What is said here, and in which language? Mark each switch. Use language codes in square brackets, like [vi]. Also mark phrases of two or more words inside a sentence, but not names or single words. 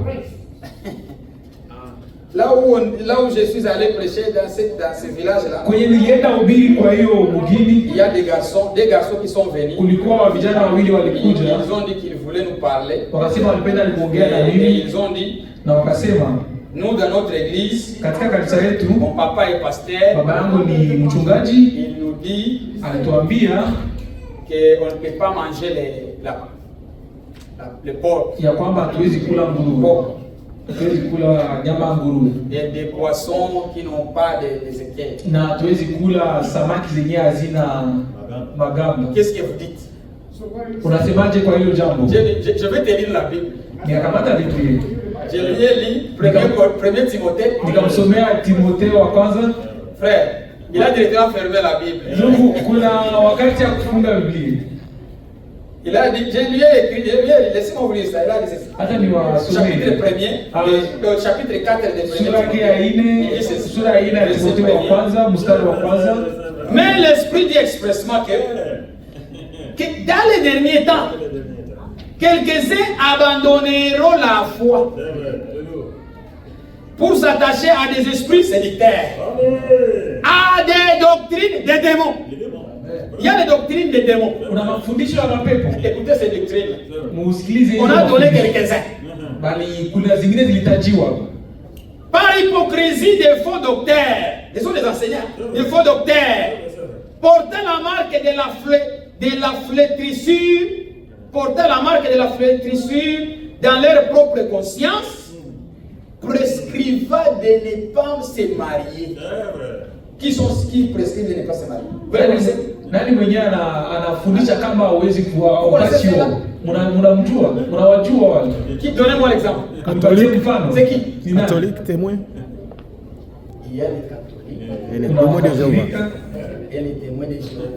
[fr] Là où je suis allé prêcher dans ce village-là, [sw] Kwenye nilienda ubiri kwa hiyo mugini, [fr] il y a des garçons qui sont venus. [sw] kulikuwa wa vijana wawili walikuja. [fr] Ils ont dit qu'ils voulaient nous parler. [sw] Wakasema walipenda kuongea na [fr] Et [sw] mimi [fr] ils ont dit, [sw] na wakasema [fr] nous dans notre église, [sw] katika kanisa yetu [fr] mon papa est pasteur, [sw] baba yangu ni mchungaji, [fr] il nous dit [sw] alituambia [fr] qu'on ne peut pas manger le porc. [sw] ya kwamba hatuwezi kula nguruwe. Hatuwezi kula nyama ya nguruwe. [fr] Des poissons qui n'ont pas des écailles. [sw] Na hatuwezi kula samaki zenye hazina magamba. [fr] Qu'est-ce que vous dites? [sw] Unasemaje kwa hilo jambo? [fr] Je vais te lire la Bible. [sw] Nikakamata vitu hivi. [fr] Je lui ai lu 1 Timothée. [sw] Nikamsomea Timotheo wa kwanza. [fr] Frère, il a directement fermé la Bible. [sw] Ndugu, kuna wakati ya kufunga Biblia. [fr] Il a dit, je lui ai écrit, laissez-moi vous lire ça. Il a dit ceci. [sw] Hata ni [fr] Chapitre [sw] wasomee. [fr] 1er, chapitre 4 de 1 [sw] Sura yake ya [fr] Timothée. [sw] 4, sura ya 4 ya Timotheo wa kwanza, mstari wa kwanza. [fr] Mais l'Esprit dit expressement que dans les derniers temps, quelques-uns abandonneront la foi pour s'attacher à des esprits séditaires, à des doctrines des démons. Il y a des doctrines des démons. [sw] Kuna mafundisho ya mapepo. [fr] Écoutez ces doctrines. [sw] Musikilize [fr] On [sw] hizo [fr] a donné [sw] mafundisho. [fr] quelques-uns. [sw] Bali kuna zingine zilitajiwa. [fr] Par hypocrisie des faux docteurs, ce sont des enseignants, des faux docteurs, portant la marque de la flétrissure, portant la marque de la flétrissure dans leur propre conscience, prescrivant de ne pas se marier. Qui prescrivent de ne pas se marier? Vous connaissez? [sw] Nani mwenyewe anafundisha kama hauwezi kuwa wakati huo? Mnamjua? Mnawajua wale? [fr] Qui? Donnez-moi l'exemple. [sw] Catholique mfano. [fr] C'est qui? [sw] Ni nani? [fr] Catholique témoin. Il y a les catholiques Et les [sw] Kuna [fr] témoins de Jéhovah. [sw] Wakatolika [fr] et les témoins de Jéhovah.